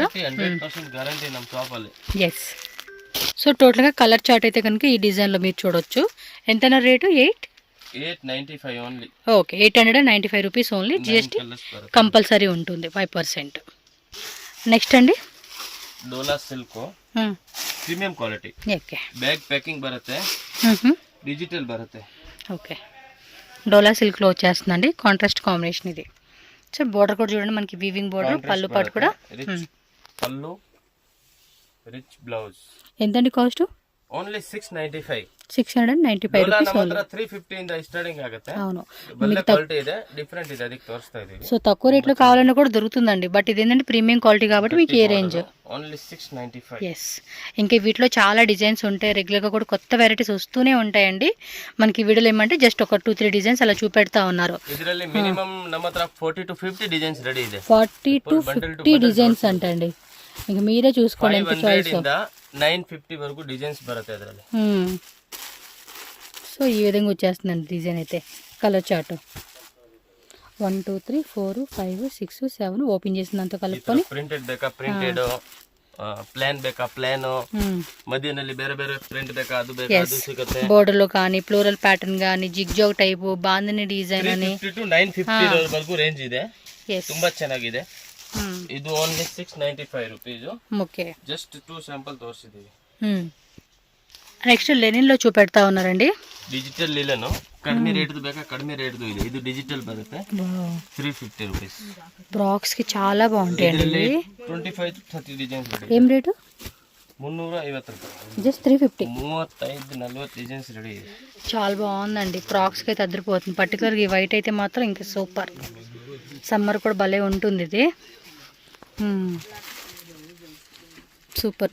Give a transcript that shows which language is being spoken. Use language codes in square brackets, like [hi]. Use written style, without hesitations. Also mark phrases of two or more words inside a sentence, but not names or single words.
[kn] 100% గ్యారంటీ ನಮ್ಮ షాపಲ್ಲಿ. [te] ఎస్. సో టోటల్గా కలర్ చార్ట్ అయితే కనుక ఈ డిజైన్లో మీరు చూడొచ్చు. ఎంతైనా రేటు 895 ఓన్లీ. ఓకే. 895 రూపీస్ ఓన్లీ. జిఎస్టీ కంపల్సరీ ఉంటుంది 5%. నెక్స్ట్ అండి [en] dola silk premium quality. [te] ఓకే. [en] bag packing [kn] ಬರುತ್ತೆ, డిజిటల్ బರುತ್ತೆ. [te] ఓకే. డోలా సిల్క్లో వచ్చేస్తుందండి. [en] contrast combination [te] ఇది. సో బోర్డర్ కూడా చూడండి మనకి [en] weaving border, [te] పళ్ళు పాటు కూడా. పళ్ళు, [en] rich blouse. [te] ఎంతండి కాస్ట్? ఓన్లీ 695. 695 రూపీస్ ఓన్లీ. [kn] 350 ಇಂದ ಸ್ಟಾರ್ಟಿಂಗ್ ಆಗುತ್ತೆ. [te] అవును. [kn] ಒಳ್ಳೆ ಕ್ವಾಲಿಟಿ ಇದೆ, ಡಿಫರೆಂಟ್ ಇದೆ, ಅದಕ್ಕೆ ತೋರಿಸ್ತಾ ಇದೀವಿ. [te] సో తక్కువ రేట్లో కావాలన్నా కూడా దొరుకుతుందండి. బట్ ఇది ఏంటంటే [en] premium quality [te] కాబట్టి మీకు ఏ రేంజ్. ఓన్లీ 695. ఎస్. ఇంకా వీటిలో చాలా డిజైన్స్ ఉంటాయి. రెగ్యులర్గా కూడా కొత్త వెరైటీస్ వస్తూనే ఉంటాయండి. మనకి వీడియోలో ఏమంటే జస్ట్ ఒక 2-3 డిజైన్స్ అలా చూపెడతా ఉన్నారు. [kn] ಇದರಲ್ಲಿ ಮಿನಿಮಮ್ ನಮ್ಮ ಹತ್ರ 40 to 50 ಡಿಸೈನ್ಸ್ ರೆಡಿ ಇದೆ. [te] 40 to 50 డిజైన్స్ అంటండి. ఇంకా మీరే చూసుకోండి ఎంత చాయిస్. [kn] 950 వరకు డిజైన్స్ బರುತ್ತೆ ಅದರಲ್ಲಿ. [te] సో ఈ విధంగా వచ్చేస్తుందండి డిజైన్ అయితే. కలర్ చార్ట్ 1 2 3 4 5 6 7 ఓపెన్ చేసినంత కలుపుకొని. [kn] ಪ್ರಿಂಟೆಡ್ ಬೇಕಾ ಪ್ರಿಂಟೆಡ್, ಪ್ಲಾನ್ ಬೇಕಾ ಪ್ಲಾನ್, ಮಧ್ಯದಲ್ಲಿ ಬೇರೆ ಬೇರೆ ಪ್ರಿಂಟ್ ಬೇಕಾ ಅದು ಬೇಕಾ ಅದು ಸಿಗುತ್ತೆ. [te] బోర్డర్ లో కానీ ఫ్లోరల్ ప్యాటర్న్ కానీ జిగ్జాగ్ టైప్ బాందిని డిజైన్ అని [kn] 350 to 950 వరకు రేంజ్ ಇದೆ. [te] ఎస్. [kn] ತುಂಬಾ ಚೆನ್ನಾಗಿದೆ. ಇದು [en] only 695 rupees. [te] ఓకే. [kn] జస్ట్ 2 శాంపుల్ ತೋರಿಸಿದೀವಿ. [te] నెక్స్ట్ లెనిన్ లో చూపెడతా ఉన్నారండి. [kn] ಡಿಜಿಟಲ್ ಲಿಲನ್ ಕಡಿಮೆ ರೇಟ್ದು ಬೇಕಾ ಕಡಿಮೆ ರೇಟ್ದು ಇದೆ. ಇದು ಡಿಜಿಟಲ್ ಬರುತ್ತೆ 350 ರೂಪೀಸ್. [te] బ్రాక్స్ కి చాలా బాగుంటాయండి. 25 to 30 డిజైన్స్ రెడీ. ఏం రేటు? 350 రూపాయలు. జస్ట్ 350. 35-40 డిజైన్స్ రెడీ. చాలా బాగుందండి. ఫ్రాక్స్కి అయితే అదిరిపోతుంది. పర్టికులర్గా ఈ వైట్ అయితే మాత్రం ఇంకా సూపర్. సమ్మర్ కూడా భలే ఉంటుంది ఇది. సూపర్.